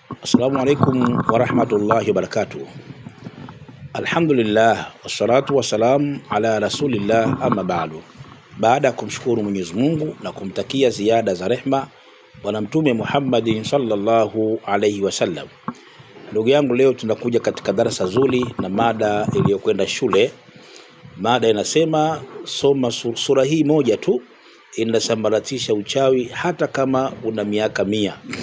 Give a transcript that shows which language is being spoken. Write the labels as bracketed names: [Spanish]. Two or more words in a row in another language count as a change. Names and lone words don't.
[Arabic] السلام عليكم ورحمة الله وبركاته. الحمد لله والصلاة والسلام على رسول الله، أما بعد. [Swahili] Baada ya kumshukuru Mwenyezi Mungu na kumtakia ziada za rehma bwana Mtume Muhammadin [Arabic] صلى الله عليه وسلم, [Swahili] ndugu yangu, leo tunakuja katika darasa zuri na mada iliyokwenda shule. Mada inasema soma sura hii moja tu inasambaratisha uchawi hata kama una miaka 100.